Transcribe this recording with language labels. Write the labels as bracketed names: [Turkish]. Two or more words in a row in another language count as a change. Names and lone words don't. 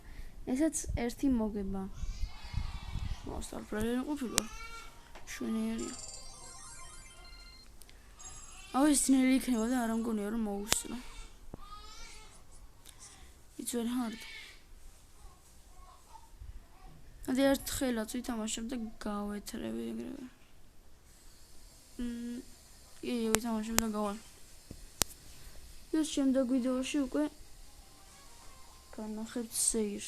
[Georgian] ესაც ერთი მოგება. მოსწავლე ყოფილა. შვენიერია. ეს ძნელი იქნება და არ ამგონია რომ მოუსწრო. [English] It's very hard. [Georgian] და ერთხელაც ვითამაშებ და გავეთრევი ეგრევე. ვითამაშებ და გავალ. ეს შემდეგ ვიდეოში უკვე განახებთ სეირს.